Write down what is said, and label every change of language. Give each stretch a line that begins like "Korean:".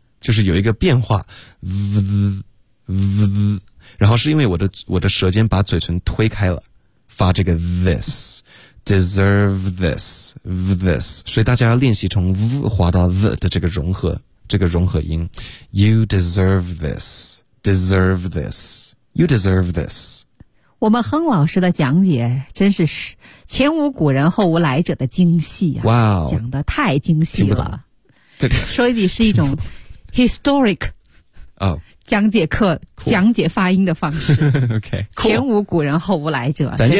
Chinese: 就是有一个变化 ，v， 然后是因为我的舌尖把嘴唇推开了，发这个 this。
English: deserve this, this.
Chinese: 所以大家要练习从 v 滑到 v 的这个融合音。
English: You deserve this, deserve this, you deserve this.
Chinese: 我们亨老师的讲解真是前无古人后无来者的精细啊。哇、
English: wow,
Chinese: 讲得太精细了。对。所以你是一种 historic。哦。讲解课、
English: cool.
Chinese: 讲解发音的方式
English: ，OK，、cool.
Chinese: 前无古人后无来者，